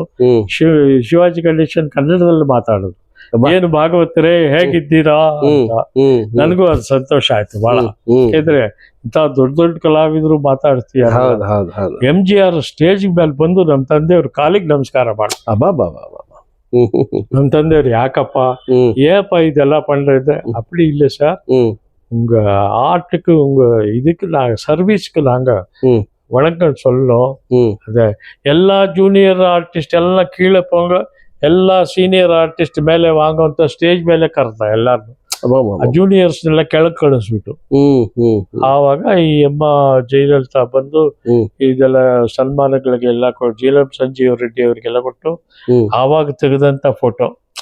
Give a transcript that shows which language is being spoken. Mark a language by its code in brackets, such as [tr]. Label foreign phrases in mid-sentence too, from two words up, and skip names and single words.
[kn] ಶಿವಾಜಿ ಗಣೇಶನ್ ಕನ್ನಡದಲ್ಲಿ ಮಾತಾಡೋದು, ಏನು ಭಾಗವತರೇ ಹೇಗಿದ್ದೀರಾ ಅಂತ. ನನಗೂ ಅದು ಸಂತೋಷ ಆಯ್ತು ಬಹಳ. ಯಾಕೆಂದ್ರೆ ಇಂಥ ದೊಡ್ಡ ದೊಡ್ಡ ಕಲಾವಿದರು ಮಾತಾಡ್ತೀಯ. MGR ಸ್ಟೇಜ್ ಮೇಲೆ ಬಂದು ನಮ್ ತಂದೆಯವ್ರ ಕಾಲಿಗೆ ನಮಸ್ಕಾರ ಮಾಡ. ನಮ್ ತಂದೆಯವ್ರು ಯಾಕಪ್ಪ [ta] ஏப்பா இதெல்லாம் பண்றது? அப்படி இல்லை சார், உங்க ஆர்ட்டுக்கு உங்க இதுக்கு நாங்க சர்வீஸ்க்கு நாங்க வணக்கம் சொல்லணும். அத எல்லா [en] junior artist [ta] எல்லாம் கீழே போங்க, [kn] ಎಲ್ಲ [en] senior artist [kn] ಮೇಲೆ ವಾಂಗುವಂತ ಸ್ಟೇಜ್ ಮೇಲೆ ಕರೆದ ಎಲ್ಲಾರು. ಜೂನಿಯರ್ಸ್ ನೆಲ್ಲ ಕೆಳಗೆ ಕಳಿಸ್ಬಿಟ್ಟು ಆವಾಗ ಈ ಅಮ್ಮ ಜಯಲಲಿತಾ ಬಂದು ಇದೆಲ್ಲ ಸನ್ಮಾನಗಳಿಗೆಲ್ಲ ಜೀಲಂ ಸಂಜೀವ್ ರೆಡ್ಡಿ ಅವರಿಗೆಲ್ಲ ಕೊಟ್ಟು ಆವಾಗ ತೆಗೆದಂತ ಫೋಟೋ.